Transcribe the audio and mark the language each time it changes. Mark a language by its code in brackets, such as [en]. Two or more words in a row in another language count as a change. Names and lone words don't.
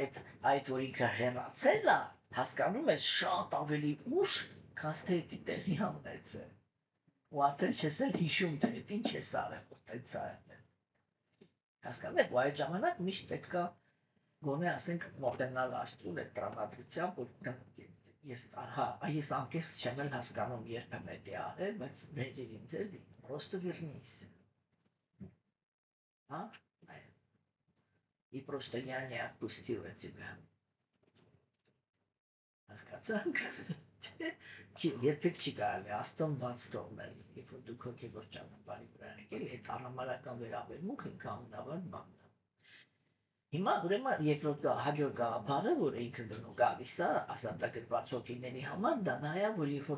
[hy] այդ որ ինքը հեռացել է, հասկանում ես շատ ավելի ուշ, քան թե դա տեղի ունեցել։ Ու արդեն չես էլ հիշում, թե այդ ինչ ես արել, որ տենց է եղել։ Հասկանում եք, ու այդ ժամանակ միշտ պետք է գոնե ասենք մոտենալ Աստծուն այդ տրամադրությամբ, որ ես անկեղծ չեմ էլ հասկանում, երբ եմ դա արել, բայց ներիր ինձ էլի, [ru] просто вернись. [hy] Հա? [ru] И просто я не отпустила тебя. [hy] Հասկացանք։ Երբեք չի կարելի Աստծուն բաց թողնել, երբ որ դուք հոգևոր ճանապարհի վրա եք, էլի այդ անհամարական վերաբերմունքը ինքնաբար բանն է։ Հիմա ուրեմն երկրորդ հաջորդ գաղափարը, որ ինքը գալիս է ասատագրված հոգիների համար, դա նա է, որ երբ